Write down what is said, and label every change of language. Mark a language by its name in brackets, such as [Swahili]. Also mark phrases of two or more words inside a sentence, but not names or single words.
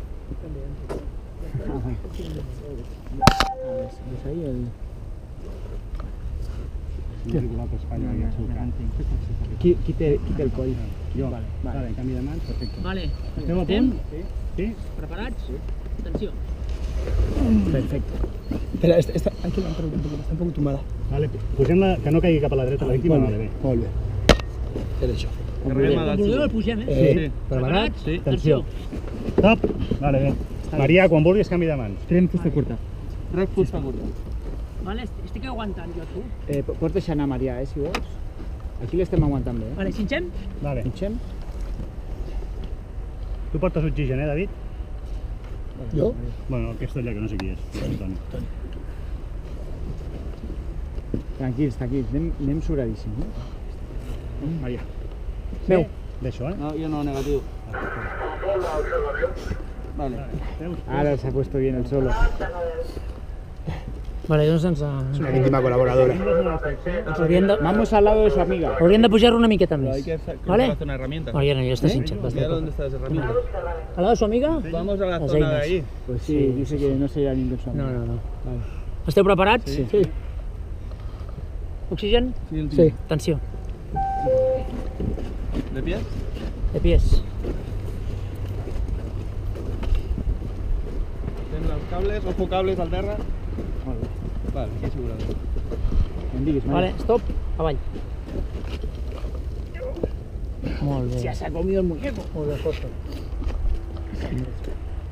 [Spanish] ¿Ves ahí el...? [Catalan] No és igual que Espanya i el seu camp. Qui té el coll? Jo. Vale. Vale, en canvi de mans, perfecte. Vale. Esteu a Estem? punt? Sí. Preparats? Atenció. Perfecte. [Spanish] Espera, esta hay que levantar un poco, está un poco tumbada. [Catalan] Vale, posem-la, que no caigui cap a la dreta la víctima, vale, bé. Molt bé. Derecho. Com vulgueu el pugem, Sí. Preparat? Sí. Atenció. Stop. Vale, bé. Maria, quan vulguis, canvi de mans. Tren fusta curta. Rec fusta curta. Vale, estic aguantant jo, tu. Pots deixar anar Maria, si vols. Aquí l'estem aguantant bé, Vale, xinxem? Vale. Mitgem? Tu portes oxigen, David? Jo? Bueno, aquest allà, que no sé qui és. Toni. Tranquils, anem sobradíssim, Maria. Meu. Deixo, [Spanish] No, yo no, negativo. Vale. Ahora se ha puesto bien el solo. [Catalan] Vale, doncs [Spanish] Es una víctima colaboradora. Vamos al lado de su amiga. [Catalan] hauríem de pujar-lo una miqueta [Spanish] Pero [Catalan] més. [Spanish] hay que vale? la zona de herramientas. [Catalan] Vale, ja està xinxat. [Spanish] Mira dónde está esa herramienta. Al lado de su amiga? Vamos a la Las zona de [Catalan] eines. [Spanish] ahí. Pues sí, dice que no sería ningún su amiga. No. Vale. [Catalan] Esteu preparats? Sí. Oxigen? Sí. Atenció. [Spanish] ¿De pie? De pies. Ten los cables, ojo cables al terra. [Catalan] Molt bé. [Spanish] Vale, aquí asegurado. [Catalan] Em diguis, Maria. Vale, stop, avall. Molt bé. [Spanish] Se ha comido el muñeco. [Catalan] Molt bé, José.